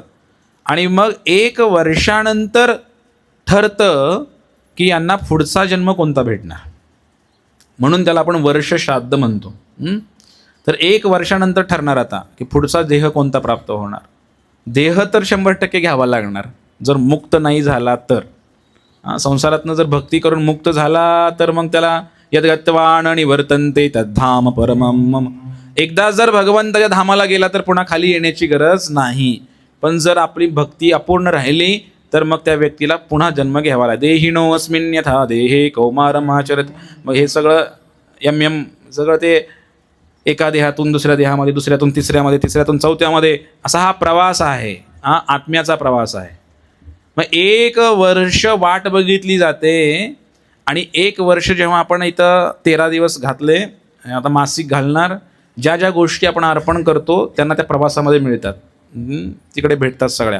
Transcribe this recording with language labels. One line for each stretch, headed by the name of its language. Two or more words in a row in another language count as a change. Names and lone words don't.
Marathi: आणि मग 1 वर्षानंतर ठरतं की यांना पुढचा जन्म कोणता भेटणार, म्हणून त्याला आपण वर्षश्राद्ध म्हणतो. तर 1 वर्षानंतर ठरणार आता की पुढचा देह कोणता प्राप्त होणार. देह तर 100% घ्यावा लागणार, जर मुक्त नाही झाला तर. संसारातनं जर भक्ती करून मुक्त झाला तर मग त्याला
Sanskrit: यद्गत्वान निवर्तन्ते तद्धाम परमम मम.
Marathi: एकदा जर भगवंताच्या धामाला गेला तर पुन्हा खाली येण्याची गरज नाही. पण जर आपली भक्ती अपूर्ण राहिली तर मग त्या व्यक्तीला पुन्हा जन्म घ्यावा लागेल.
Sanskrit: देहिनो अस्मिन् यथा देहे कौमारम आचरत.
Marathi: मग हे सगळं यम सगळं ते एका देहातून दुसऱ्या देहामध्ये, दुसऱ्यातून तिसऱ्यामध्ये, तिसऱ्यातून चौथ्यामध्ये, असा हा प्रवास आहे, आत्म्याचा प्रवास आहे. मग 1 वर्ष वाट बघितली जाते. आणि 1 वर्ष जेव्हा आपण इथं 13 दिवस घातले, आता मासिक घालणार, ज्या ज्या गोष्टी आपण अर्पण करतो त्यांना त्या प्रवासामध्ये मिळतात, तिकडे भेटतात सगळ्या.